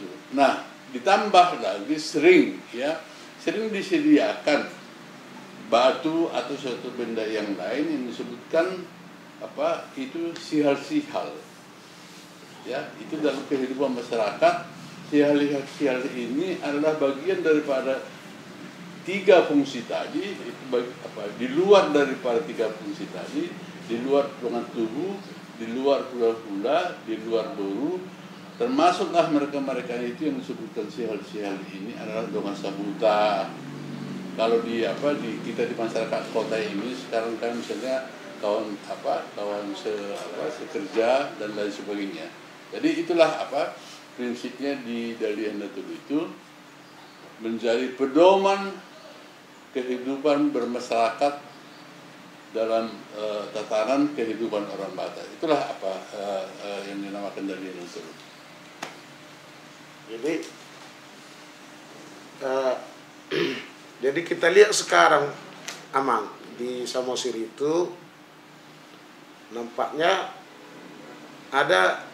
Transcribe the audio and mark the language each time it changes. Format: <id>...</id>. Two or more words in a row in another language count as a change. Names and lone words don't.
<id>Nah, ditambah lagi sering disediakan batu atau suatu benda yang lain yang disebutkan itu sihal-sihal. Ya, itu dalam kehidupan masyarakat, sihal-sihal ini adalah bagian daripada tiga fungsi tadi. Di luar daripada tiga fungsi tadi, di luar dengan tubuh, di luar hula-hula, di luar boru, termasuklah mereka itu yang disebutkan sihal-sihal ini adalah</id> <bbc>donga sabuta.</bbc> <id>Kalau kita di masyarakat kota ini sekarang kan misalnya kawan sekerja dan lain sebagainya. Jadi itulah prinsipnya di</id> <bbc>dalihan Netolu</bbc> <id>itu menjadi pedoman kehidupan bermasyarakat dalam tatanan kehidupan orang Batak. Itulah yang dinamakan</id> <bbc>dalihan Netolu.</bbc> <id>Jadi kita lihat sekarang Amang di Samosir itu nampaknya ada</id>